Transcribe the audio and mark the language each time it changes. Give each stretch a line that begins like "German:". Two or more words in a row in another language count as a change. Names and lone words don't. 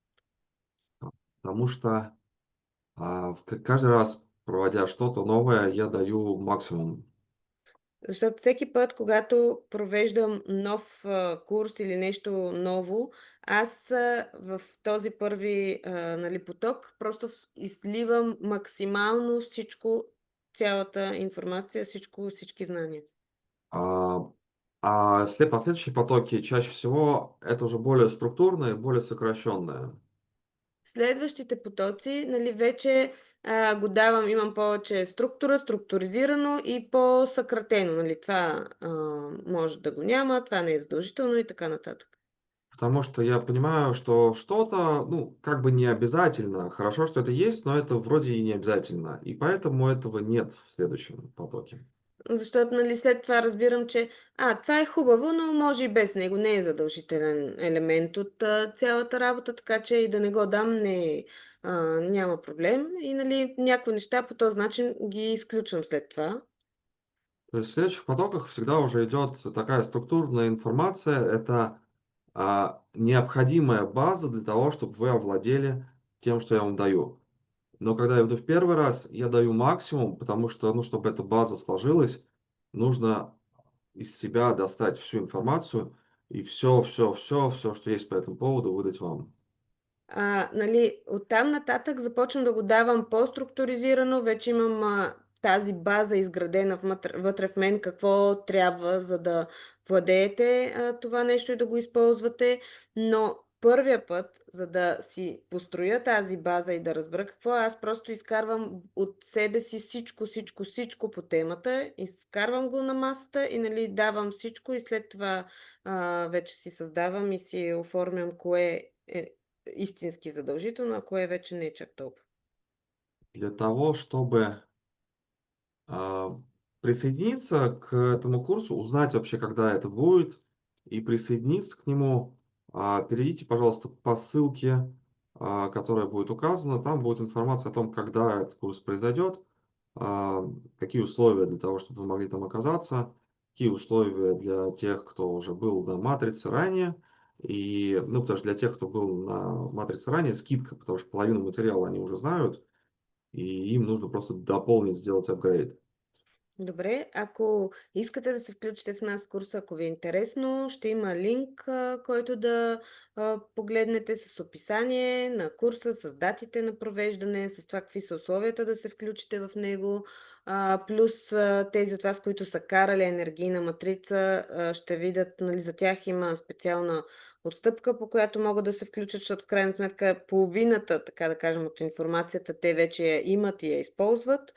Russian: Потому что каждый раз, проводя что-то новое, я даю максимум.
Bulgarian: Защото всеки път, когато провеждам нов курс или нещо ново, аз в този първи нали, поток просто изливам максимално всичко, цялата информация, всички знания.
Russian: А, все последующие потоки чаще всего это уже более структурные, более сокращенные.
Bulgarian: Следващите потоци, нали, вече го давам, имам повече структура, структуризирано и по-съкратено. Нали, това може да го няма, това не е задължително и така нататък.
Russian: Потому что я понимаю, что что-то, ну, как бы не обязательно. Хорошо, что это есть, но это вроде и не обязательно. И поэтому этого нет в следующем потоке.
Bulgarian: Защото, нали, след това разбирам, че това е хубаво, но може и без него. Не е задължителен елемент от цялата работа, така че и да не го дам няма проблем. И, нали, някои неща по този начин ги изключвам след това.
Russian: То есть в следующих потоках всегда уже идет такая структурная информация. Это необходимая база для того, чтобы вы овладели тем, что я вам даю. Но когда я иду в первый раз, я даю максимум, потому что, ну, чтобы эта база сложилась, нужно из себя достать всю информацию и все, что есть по этому поводу, выдать вам.
Bulgarian: Нали, оттам нататък започвам да го давам по-структуризирано, вече имам тази база изградена вътре в мен, какво трябва, за да владеете това нещо и да го използвате, но първия път, за да си построя тази база и да разбера какво, аз просто изкарвам от себе си всичко по темата, изкарвам го на масата и, нали, давам всичко и след това вече си създавам и си оформям кое е истински задължително, а кое вече не е чак толкова.
Russian: Для того, чтобы А, присоединиться к этому курсу, узнать вообще, когда это будет, и присоединиться к нему, перейдите, пожалуйста, по ссылке, которая будет указана. Там будет информация о том, когда этот курс произойдет, какие условия для того, чтобы вы могли там оказаться, какие условия для тех, кто уже был на матрице ранее. И, ну, потому что для тех, кто был на матрице ранее, скидка, потому что половину материала они уже знают, и им нужно просто дополнить, сделать апгрейд.
Bulgarian: Добре, ако искате да се включите в нас курса, ако ви е интересно, ще има линк, който да погледнете с описание на курса, с датите на провеждане, с това какви са условията да се включите в него, плюс тези от вас, които са карали енергийна матрица, ще видят, нали, за тях има специална отстъпка, по която могат да се включат, защото в крайна сметка половината, така да кажем, от информацията те вече я имат и я използват.